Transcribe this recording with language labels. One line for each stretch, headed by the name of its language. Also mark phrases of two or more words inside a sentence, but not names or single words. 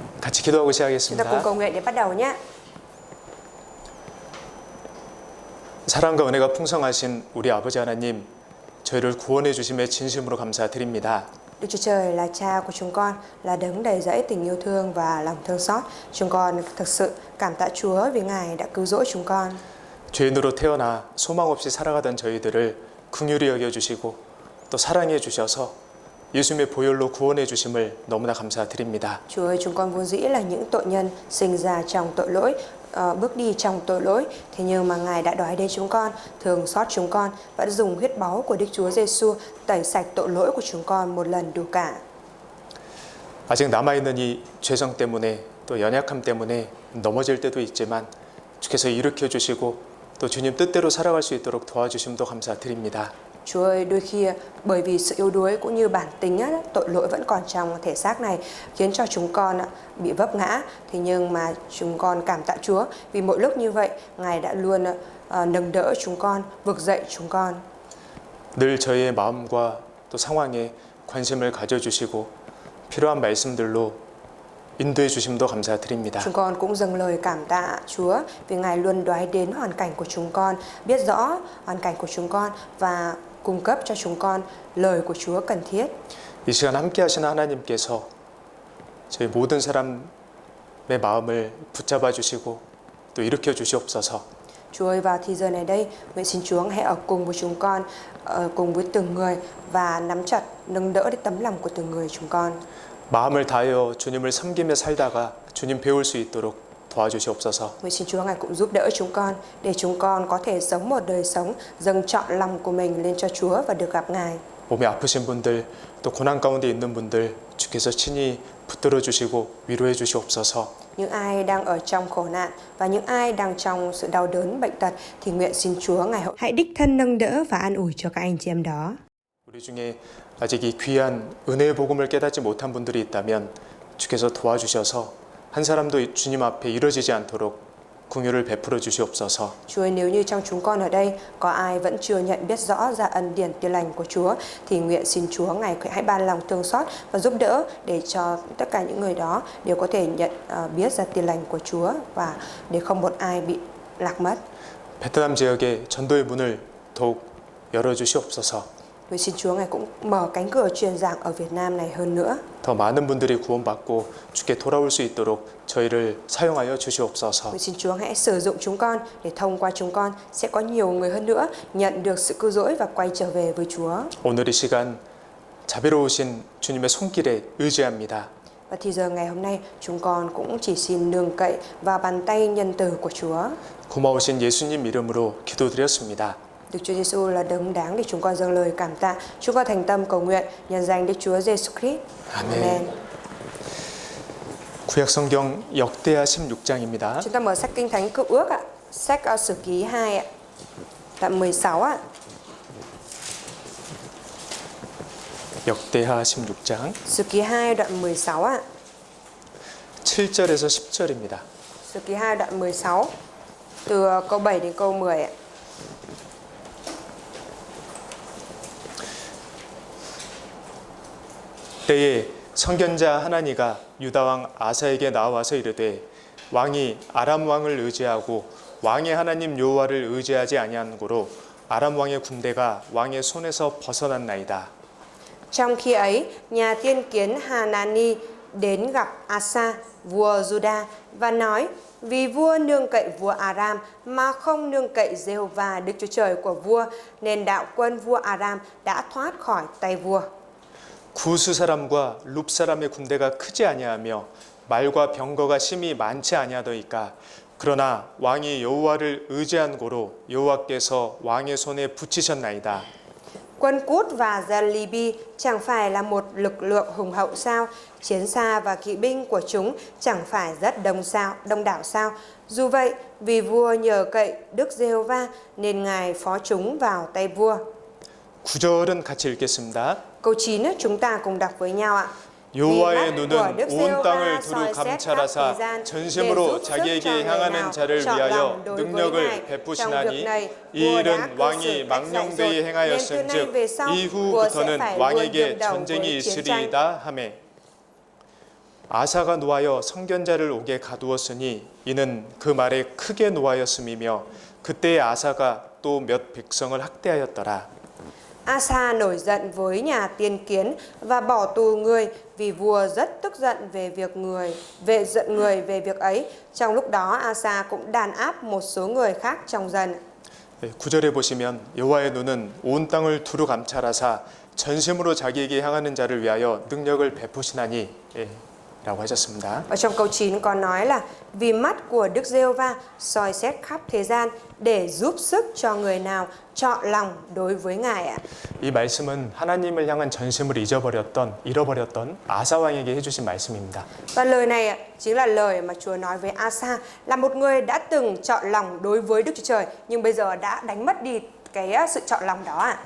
Korean: 같이 기도하고
Vietnamese: Chúng ta cùng
Korean: 시작하겠습니다.
Vietnamese: cầu nguyện để bắt đầu nhé.
Korean: 사랑과 은혜가 풍성하신 우리 아버지 하나님, 저희를 구원해 주심에 진심으로 감사드립니다.
Vietnamese: Đức Chúa Trời là Cha của chúng con, là đấng đầy dẫy tình yêu thương và lòng thương xót. Chúng con thực sự cảm tạ Chúa vì Ngài đã cứu rỗi chúng con.
Korean: 죄인으로 태어나 소망 없이 살아가던 저희들을 긍휼히 여겨 주시고 또 사랑해 주셔서 예수님의 보혈로 구원해 주심을 너무나 감사드립니다.
Vietnamese: Chúa ơi, chúng con vốn dĩ là những tội nhân sinh ra trong tội lỗi, bước đi trong tội lỗi. Thế nhưng mà Ngài đã đói đến chúng con, thương xót chúng con và đã dùng huyết báu của Đức Chúa Giêsu tẩy sạch tội lỗi của chúng con một lần đủ cả.
Korean: 아직 남아있는 이 죄성 때문에 또 연약함 때문에 넘어질 때도 있지만 주께서 일으켜 주시고 또 주님 뜻대로 살아갈 수 있도록 도와주심도 감사드립니다.
Vietnamese: Chúa ơi, đôi khi bởi vì sự yếu đuối cũng như bản tính tội lỗi vẫn còn trong thể xác này khiến cho chúng con bị vấp ngã. Thế nhưng mà chúng con cảm tạ Chúa vì mỗi lúc như vậy Ngài đã luôn nâng đỡ chúng con, vực dậy chúng con.
Korean: 늘 저희의 마음과 또 상황에 관심을 가져주시고 필요한 말씀들로 인도해 주심도 감사드립니다.
Vietnamese: Chúng con cũng dâng lời cảm tạ Chúa vì Ngài luôn đoái đến hoàn cảnh của chúng con, biết rõ hoàn cảnh của chúng con và cung cấp cho chúng con lời của Chúa cần thiết.
Korean: 이 시간 함께 하시는 하나님께서 저희 모든 사람의 마음을 붙잡아 주시고 또 일으켜 주시옵소서.
Vietnamese: Chúa ơi, vào thì giờ này đây, nguyện xin Chúa hãy ở cùng với chúng con, cùng với từng người và nắm chặt, nâng đỡ đến tấm lòng của từng người chúng con.
Korean: 마음을 다하여 주님을 섬기며 살다가 주님 배울 수 있도록 도와주시옵소서.
Vietnamese: Nguyện xin Chúa Ngài cũng giúp đỡ chúng con để chúng con có thể sống một đời sống dâng trọn lòng của mình lên cho Chúa và được gặp Ngài.
Korean: 몸이 아프신 분들 또 고난 가운데 있는 분들 주께서 친히 붙들어 주시고 위로해 주시옵소서.
Vietnamese: Những ai đang ở trong khổ nạn và những ai đang trong sự đau đớn bệnh tật thì nguyện xin Chúa Ngài hãy đích thân nâng đỡ và an ủi cho các anh chị em đó.
Korean: 우리 중에 아직 이 귀한 은혜의 복음을 깨닫지 못한 분들이 있다면 주께서 도와주셔서 한 사람도 주님 앞에 이뤄지지 않도록 긍휼을 베풀어 주시옵소서.
Vietnamese: Chúa ơi, nếu như trong chúng con ở đây có ai vẫn chưa nhận biết rõ ra ân điển tiền lành của Chúa thì nguyện xin Chúa Ngài hãy ban lòng thương xót và giúp đỡ để cho tất cả những người đó đều có thể nhận biết ra tiền lành của Chúa và để không một ai bị lạc mất.
Korean: 베트남 지역에 전도의 문을 더욱 열어 주시옵소서.
Vietnamese: Nguyện xin Chúa Ngài cũng mở cánh cửa truyền giảng ở Việt Nam này hơn nữa.
Korean: 더 많은 분들이 구원받고 주께 돌아올 수 있도록 저희를 사용하여 주시옵소서.
Vietnamese: Nguyện xin Chúa hãy sử dụng chúng con để thông qua chúng con sẽ có nhiều người hơn nữa nhận được sự cứu rỗi và quay trở về với Chúa.
Korean: 오늘 이 시간 자비로우신 주님의 손길에 의지합니다.
Vietnamese: Và thì giờ ngày hôm nay chúng con cũng chỉ xin nương cậy vào bàn tay nhân từ của Chúa.
Korean: 고마우신 예수님 이름으로 기도드렸습니다.
Vietnamese: Đức Chúa Giêsu là đấng đáng để chúng con dâng lời cảm tạ. Chúng con thành tâm cầu nguyện nhân danh Đức Chúa Giêsu Christ. Amen.
Korean: 구약 성경 역대하 16장입니다.
Vietnamese: Chúng ta mở sách Kinh Thánh Cựu Ước ạ. Sách Sử Ký 2 ạ. Đoạn 16 ạ.
Korean: 역대하 16장
Vietnamese: Sử Ký 2 đoạn 16 ạ.
Korean: 7절에서 10절입니다.
Vietnamese: Sử Ký 2 đoạn 16 từ câu 7 đến câu 10 ạ.
Korean: 때에 선견자 하나니가 유다 왕 아사에게 나와서 이르되 왕이 아람 왕을 의지하고 왕의 하나님 여호와를 의지하지 아니한 고로 아람 왕의 군대가 왕의 손에서 벗어났나이다.
Vietnamese: Trong khi ấy, nhà tiên kiến Hanani đến gặp Asa, vua Juda và nói: vì vua nương cậy vua Aram mà không nương cậy Giê-hô-va Đức Chúa Trời của vua, nên đạo quân vua Aram đã thoát khỏi tay vua.
Korean: 구스 사람과 룹 사람의 군대가 크지 아니하며 말과 병거가 심히 많지 아니하더이까 그러나 왕이 여호와를 의지한 고로 여호와께서 왕의 손에 붙이셨나이다.
Vietnamese: Quân Cút và Gia-li-bi chẳng phải là một lực lượng hùng hậu sao? Chiến xa và kỵ binh của chúng chẳng phải rất đông đảo sao? Dù vậy, vì vua nhờ cậy Đức Giê-hô-va nên Ngài phó chúng vào tay vua.
Korean: 9절은 같이 읽겠습니다.
Vietnamese: Câu 9 chúng ta cùng đọc với nhau ạ.
Korean: 여호와의 눈은 온 땅을 두루 감찰하사 전심으로 자기에게 향하는 자를 위하여 능력을 베푸시나니 이 일은 왕이 망령되이 행하였은즉 이후부터는 왕에게 전쟁이 있으리이다 하매. 아사가 노하여 선견자를 옥에 가두었으니 이는 그 말에 크게 노하였음이며 그때의 아사가 또 몇 백성을 학대하였더라.
Vietnamese: Asa nổi giận với nhà tiên kiến và bỏ tù người vì vua rất tức giận về người về việc ấy. Trong lúc đó Asa cũng đàn áp một số người khác trong dân.
Korean: 9절에 보시면 여호와의 눈은 온 땅을 두루 감찰하사 전심으로 자기에게 향하는 자를 위하여 능력을 베푸시나니 라고 하셨습니다.
Vietnamese: Ở trong câu 9 có nói là vì mắt của Đức Giê-hô-va soi xét khắp thế gian để giúp sức cho người nào chọn lòng đối với Ngài ạ.
Korean: 이 말씀은 하나님을 향한 전심을 잃어버렸던 아사 왕에게 해주신 말씀입니다.
Vietnamese: Và lời này chính là lời mà Chúa nói với Asa, là một người đã từng chọn lòng đối với Đức Chúa Trời nhưng bây giờ đã đánh mất đi cái sự chọn lòng đó ạ.